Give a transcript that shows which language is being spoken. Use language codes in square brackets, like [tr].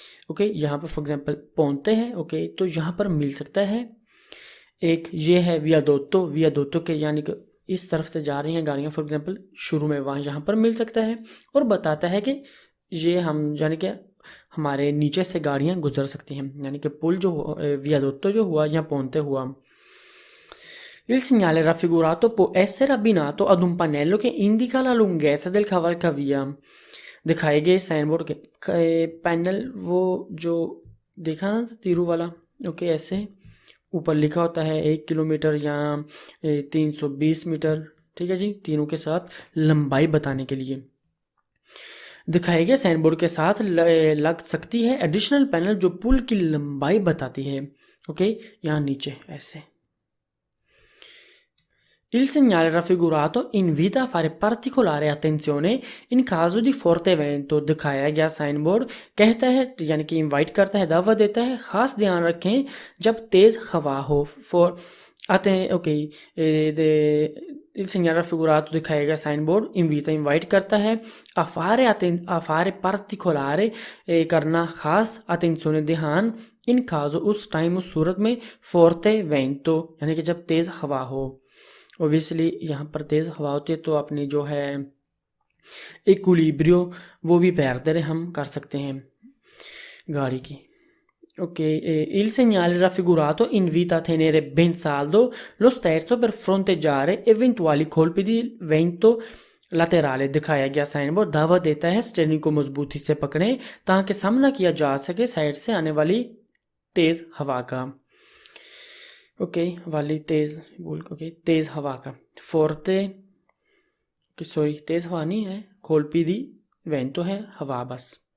[hi] Okay, यहाँ पर for example पहुँचते हैं। ओके, तो यहाँ पर मिल सकता है एक ये है वियादोत्तो के, यानी कि इस तरफ से जा रही हैं गाड़ियाँ फॉर एग्जांपल शुरू में, वहाँ यहाँ पर मिल सकता है और बताता है कि ये हम यानी कि हमारे नीचे से गाड़ियाँ गुजर सकती हैं, यानी कि पुल जो वियादोत्तो जो हुआ या पोंते हुआ। [it] Il segnale raffigurato può essere abbinato ad un pannello che indica la lunghezza del cavalcavia। [hi] दिखाए गए साइन बोर्ड के पैनल, वो जो देखा ना तीरू वाला, ओके, ऐसे ऊपर लिखा होता है 1 किलोमीटर या 320 मीटर, ठीक है जी, तीनों के साथ लंबाई बताने के लिए दिखाए गए साइन बोर्ड के साथ लग सकती है एडिशनल पैनल जो पुल की लंबाई बताती है। ओके, यहाँ नीचे ऐसे [it] Il segnale raffigurato invita a fare particolare attenzione in caso di forte vento। [hi] दिखाया गया साइन बोर्ड कहता है, यानी कि इनवाइट करता है, दावत देता है, ख़ास ध्यान रखें जब तेज़ हवा हो। फॉर आते हैं। ओके, [it] il segnale raffigurato [hi] दिखाया गया साइन बोर्ड इनवीटा इनवाइट करता है, अफारे [it] particolare [hi] करना, ख़ास, [it] attenzione [hi] ध्यान, इन caso उस टाइम उस सूरत में, [it] forte vento [hi] यानी कि जब तेज़ हवा हो। ओबियसली यहाँ पर तेज़ हवा होती है तो अपनी जो है इक्विलिब्रियो वो भी perdere हम कर सकते हैं गाड़ी की। [it] Ok, il segnale raffigurato invita a tenere ben saldo lo sterzo per fronteggiare eventuali colpi di vento laterale। [hi] दिखाया गया साइन बोर्ड दावा देता है स्टीयरिंग को मजबूती से पकड़ें ताकि सामना किया जा सके साइड से आने वाली तेज़ हवा का। ओके, वाली तेज़ बोल, ओके, तेज़ हवा का फोर्ते, सॉरी तेज़ हवा नहीं है, कोल्पी दी वेंतो है हवा बस।